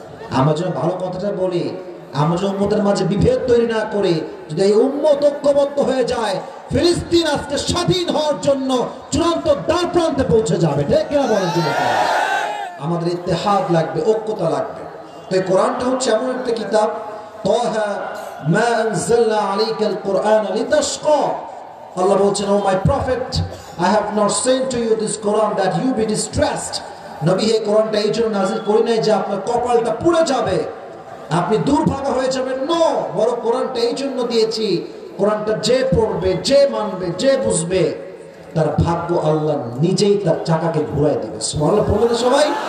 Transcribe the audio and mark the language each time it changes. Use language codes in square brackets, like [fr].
[bn] আমরা যেন ভালো কথাটা বলি, আমরা যেন উম্মতের মাঝে বিভেদ তৈরি না করে, যদি এই উম্মত ঐক্যবদ্ধ হয়ে যায়, ফিলিস্তিন আজকে স্বাধীন হওয়ার জন্য চূড়ান্ত দ্বার প্রান্তে পৌঁছে যাবে। ঠিক কিনা বলেন? আমাদের ইত্তেহাদ লাগবে, ঐক্যতা লাগবে। তো এই কোরআনটা হচ্ছে এমন একটা কিতাব, [ar] তাহা মা আনজালনা আলাইকাল কুরআন লিতাশকা। [bn] আল্লাহ বলছেন, [en] O my prophet, I have not sent to you this Quran that you be distressed. [bn] নবী, এই কোরআনটা এই জন্য নাযিল করি নাই যে আপনার কপালটা পুড়ে যাবে, আপনি দুর্ভাগা হয়ে যাবেন। নো, বড় কোরআনটা এই জন্য দিয়েছি, কোরআনটা যে পড়বে, যে মানবে, যে বুঝবে, তার ভাগ্য আল্লাহ নিজেই তার চাকাকে ঘুরাই দিবে। সুবহানাল্লাহ পড়বেন সবাই?